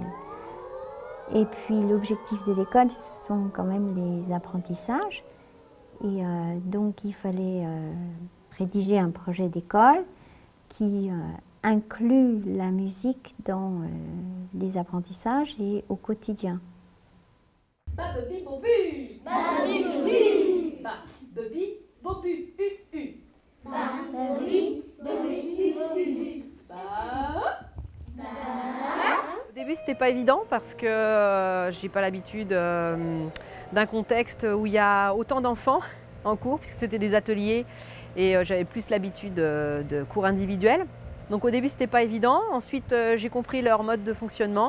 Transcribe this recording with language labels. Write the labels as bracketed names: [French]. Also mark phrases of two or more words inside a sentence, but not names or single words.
[French] Et puis l'objectif de l'école, ce sont quand même les apprentissages. Et donc il fallait rédiger un projet d'école qui inclut la musique dans les apprentissages et au quotidien. Bababi bobu, bababi bobu, bababi bobu, bababi bobu, Au début, c'était pas évident parce que j'ai pas l'habitude d'un contexte où il y a autant d'enfants en cours, puisque c'était des ateliers et j'avais plus l'habitude de cours individuels. Donc au début, c'était pas évident. Ensuite, j'ai compris leur mode de fonctionnement.